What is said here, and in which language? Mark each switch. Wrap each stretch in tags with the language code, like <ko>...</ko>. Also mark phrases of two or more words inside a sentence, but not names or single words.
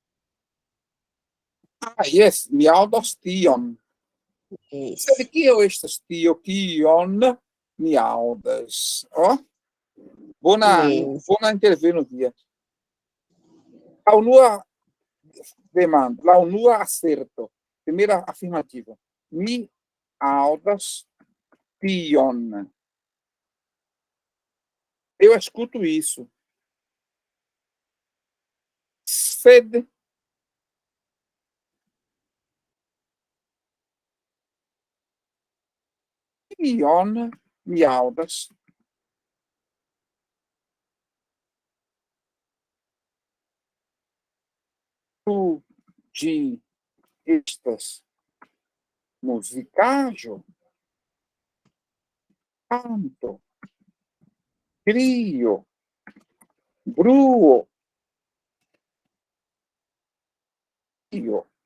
<eo>Yes, mi aŭdas tion.</eo> <en>Yes.</en> <eo>Sed kio estas tio, kion mi aŭdas?</eo> <en>Yes.</en> <eo>Bona interveno via. La unua demanda, la unua acerto.</eo> <pt>Primeira afirmativa.</pt> <eo>Mi aŭdas tion.</eo> <pt>Eu escuto isso.</pt> <eo>Sed kion mi aŭdas? Ĉu ĝi estas muzikaĵo, canto, crio, bruo, io?</eo>